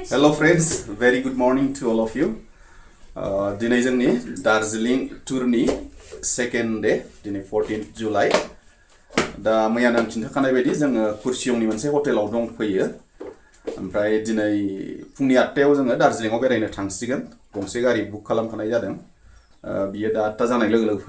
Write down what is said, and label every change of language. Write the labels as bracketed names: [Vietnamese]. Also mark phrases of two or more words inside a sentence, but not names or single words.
[English] Hello friends, very good morning to all of you. [Bodo] दिनै जोंनि दार्जिलिं टुरनि [English] second day [Bodo] दिनै 14th जुलाइ दा मैयानो आं खिन्थाखानाय बायदि जोङो कुर्सियंनि मोनसे हटेलाव दंफैयो ओमफ्राय दिनै फुंनि 8टायाव जोङो दार्जिलिंआव बेरायनो थांसिगोन गंसे गारि बुक खालामखानाय जादों बियो दा 8टा जानाय लोगो लोगो